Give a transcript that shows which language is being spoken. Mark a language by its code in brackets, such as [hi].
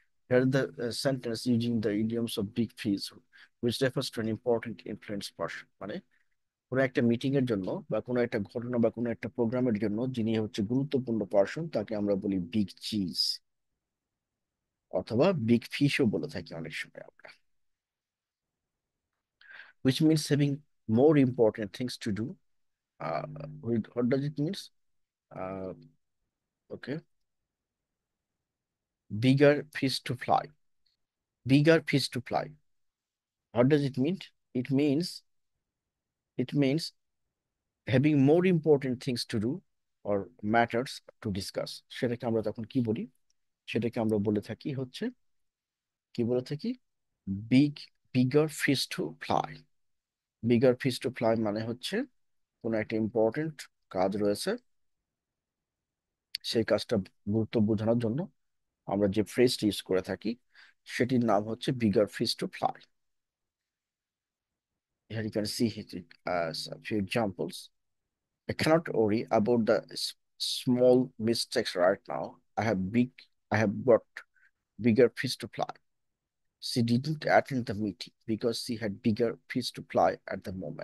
[en] Here the sentence using the idioms of big fish, which refers to an important influence person. [bn] মানে কোনো একটা meeting এর জন্য বা কোনো একটা ঘটনা বা কোনো একটা প্রোগ্রামের জন্য যিনি হচ্ছে গুরুত্বপূর্ণ পার্সন তাকে আমরা বলি বিগ চিজ অথবা বিগ ফিশও বলে থাকি অনেক সময় আমরা, [en] which means having more important things to do. Uh, what does it means? Uh, okay, bigger fish to fly. Bigger fish to fly. What does it mean? It means it means having more important things to do or matters to discuss. [bn] সেটাকে আমরা তখন কি বলি? সেটাকে আমরা বলে থাকি হচ্ছে কি বলে থাকি big bigger fish to fly. Bigger fish to fly মানে হচ্ছে কোনো একটা ইম্পর্টেন্ট কাজ রয়েছে, সেই কাজটা গুরুত্ব বোঝানোর জন্য আমরা যে ফ্রেজটি ইউজ করে থাকি সেটির নাম হচ্ছে bigger fish to fly. [en] Here you can see it as a few examples. I cannot worry about the small mistakes right now. I have got bigger fish to fly. She didn't attend the meeting because she had bigger fish to fly at the moment.